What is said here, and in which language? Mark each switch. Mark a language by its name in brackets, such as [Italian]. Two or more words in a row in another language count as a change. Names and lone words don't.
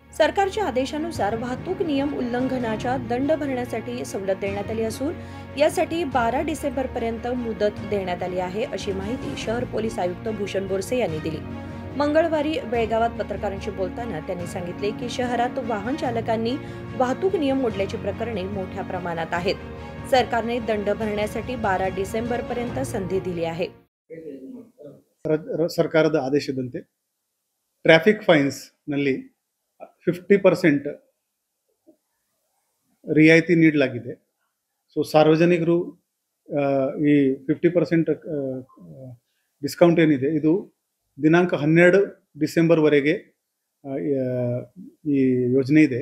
[Marathi] सरकारच्या आदेशानुसार वाहतूक नियम उल्लंघनाच्या दंड भरण्यासाठी सवलत देण्यात आली असून यासाठी 12 डिसेंबरपर्यंत मुदत देण्यात आली आहे, अशी माहिती शहर पोलीस आयुक्त भूषण बोरसे यांनी दिली। मंगळवारी बेळगावात पत्रकारांशी बोलताना त्यांनी सांगितले की शहरात वाहन चालकांनी वाहतूक नियम मोडल्याची प्रकरणे मोठ्या प्रमाणात आहेत। सरकारने दंड भरण्यासाठी 12 डिसेंबरपर्यंत संधी दिली आहे। [Kannada] ಸರ್ಕಾರದ ಆದೇಶದಂತೆ ಟ್ರಾಫಿಕ್ ಫೈನ್ಸ್ ನಲ್ಲಿ 50% ರಿಯಾಯಿತಿ ನೀಡಲಾಗಿದೆ। ಸೊ ಸಾರ್ವಜನಿಕರು ಈ 50% ಡಿಸ್ಕೌಂಟ್ ಏನಿದೆ ಇದು ದಿನಾಂಕ 12 ಡಿಸೆಂಬರ್ ವರೆಗೆ ಈ ಯೋಜನೆ ಇದೆ।